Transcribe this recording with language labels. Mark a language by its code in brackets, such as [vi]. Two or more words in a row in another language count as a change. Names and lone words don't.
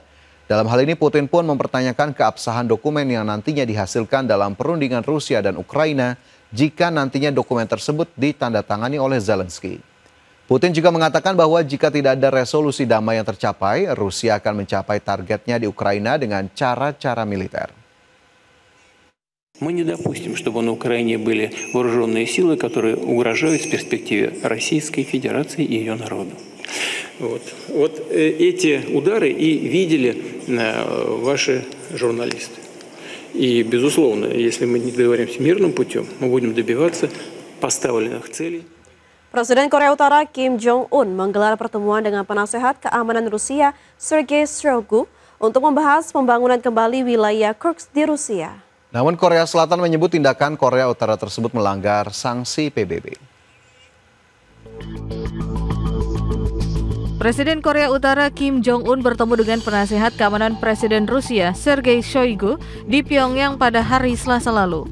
[id] Dalam hal ini, Putin pun mempertanyakan keabsahan dokumen yang nantinya dihasilkan dalam perundingan Rusia dan Ukraina jika nantinya dokumen tersebut ditandatangani oleh Zelensky. Putin juga mengatakan bahwa jika tidak ada resolusi damai yang tercapai, Rusia akan mencapai targetnya di Ukraina dengan cara-cara militer. [ru] Мы не допустим, чтобы на Украине были вооруженные силы, которые угрожают в перспективе Российской Федерации и ее народу. Вот эти удары и видели ваши журналисты. И, безусловно, если мы не договоримся мирным путем, мы будем добиваться поставленных целей. [id] Presiden Korea Utara Kim Jong-un menggelar pertemuan dengan penasehat keamanan Rusia Sergei Shoigu untuk membahas pembangunan kembali wilayah Kursk di Rusia. Namun Korea Selatan menyebut tindakan Korea Utara tersebut melanggar sanksi PBB. Presiden Korea Utara Kim Jong-un bertemu dengan penasehat keamanan Presiden Rusia Sergei Shoigu di Pyongyang pada hari Selasa lalu.